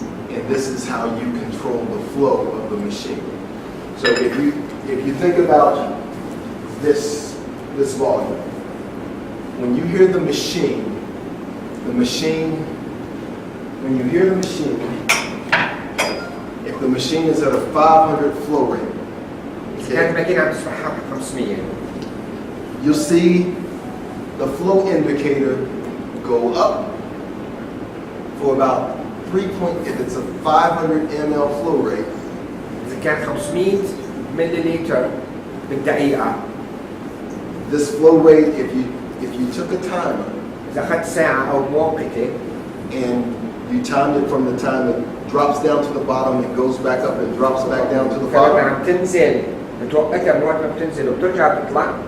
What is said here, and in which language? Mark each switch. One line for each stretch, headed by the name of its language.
English: And this is how you control the flow of the machine. So if you think about this volume, when you hear the machine, when you hear the machine, if the machine is at a 500 flow rate,
Arabic: كانت ماكينة عم تسمعها 500.
English: you'll see the flow indicator go up for about 3 point. If it's a 500 ml flow rate,
Arabic: إذا كان 500 مليلتر بالدقيقة.
English: this flow rate, if you took a timer
Arabic: إذا أخذت ساعة أو مؤقتة
English: and you timed it from the time it drops down to the bottom, it goes back up and drops back down to the
Arabic: فلما
English: bottom
Arabic: عم تنزل بتوقتها من وقت ما بتنزل وبترجع بتطلع